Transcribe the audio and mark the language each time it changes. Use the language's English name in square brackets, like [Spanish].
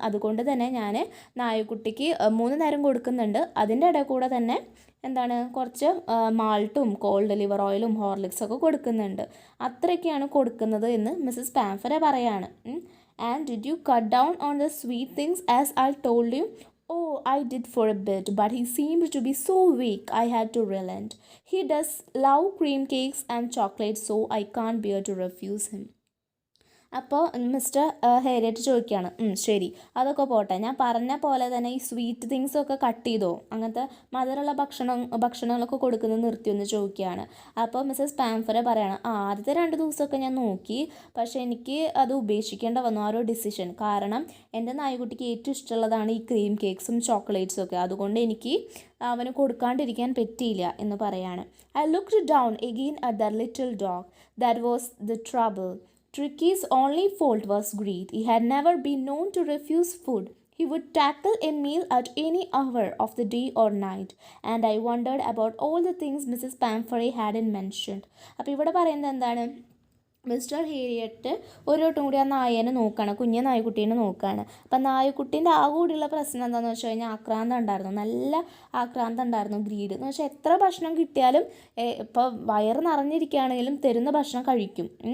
[Malayalam] അതുകൊണ്ട് തന്നെ ഞാൻ നായക്കുട്ടിക്ക് 3 നേരം കൊടുക്കുന്നുണ്ട്, അതിൻ്റെ ഇടയിൽ കൂടെ തന്നെ എന്താണ് കുറച്ച് മാൾട്ടും കോൾഡ് ലിവർ ഓയിലും ഹോർലിക്സൊക്കെ കൊടുക്കുന്നുണ്ട്. അത്രയൊക്കെയാണ് കൊടുക്കുന്നത് എന്ന് മിസ്സസ് പാംഫറെ പറയാണ്. [English] And did you cut down on the sweet things as I told you? Oh, I did for a bit, but he seemed to be so weak I had to relent. He does love cream cakes and chocolate, so I can't bear to refuse him. [Malayalam] അപ്പോൾ mister ഹേരിയറ്റ് ചോദിക്കുകയാണ്, ശരി അതൊക്കെ പോട്ടെ, ഞാൻ പറഞ്ഞ പോലെ തന്നെ ഈ സ്വീറ്റ് തിങ്സൊക്കെ കട്ട് ചെയ്തോ, അങ്ങനത്തെ മധുരമുള്ള ഭക്ഷണങ്ങളൊക്കെ കൊടുക്കുന്നത് നിർത്തിയെന്ന് ചോദിക്കുകയാണ്. അപ്പോൾ മിസ്സസ് പാംഫറെ പറയാണ്, ആദ്യത്തെ 2 ദിവസമൊക്കെ ഞാൻ നോക്കി, പക്ഷേ എനിക്ക് അത് ഉപേക്ഷിക്കേണ്ട വന്നു ആ ഒരു ഡിസിഷൻ. കാരണം എൻ്റെ നായക്കുട്ടിക്ക് ഏറ്റവും ഇഷ്ടമുള്ളതാണ് ഈ ക്രീം കേക്ക്സും ചോക്ലേറ്റ്സും ഒക്കെ, അതുകൊണ്ട് എനിക്ക് അവന് കൊടുക്കാണ്ടിരിക്കാൻ പറ്റിയില്ല എന്ന് പറയാണ്. [English] I looked down again at the little dog. That was the trouble. Tricky's only fault was greed. He had never been known to refuse food. He would tackle a meal at any hour of the day or night. And I wondered about all the things Mrs. Pamphore hadn't mentioned. [Malayalam] അപ്പോൾ ഇവിടെ പറയുന്നത് എന്താണ്? Mister ഹേരിയറ്റ് ഒരു വട്ടം കൂടി ആ നായേനെ നോക്കുകയാണ്, കുഞ്ഞെ നായക്കുട്ടീനെ നോക്കുകയാണ്. അപ്പം നായക്കുട്ടീൻ്റെ ആ കൂടിയുള്ള പ്രശ്നം എന്താണെന്ന് വെച്ച് കഴിഞ്ഞാൽ ആക്രാന്തം ഉണ്ടായിരുന്നു, നല്ല ആക്രാന്തം ഉണ്ടായിരുന്നു, ഗ്രീഡ് എന്ന് വെച്ചാൽ എത്ര ഭക്ഷണം കിട്ടിയാലും ഇപ്പോൾ വയറ് നിറഞ്ഞിരിക്കുകയാണെങ്കിലും തരുന്ന ഭക്ഷണം കഴിക്കും.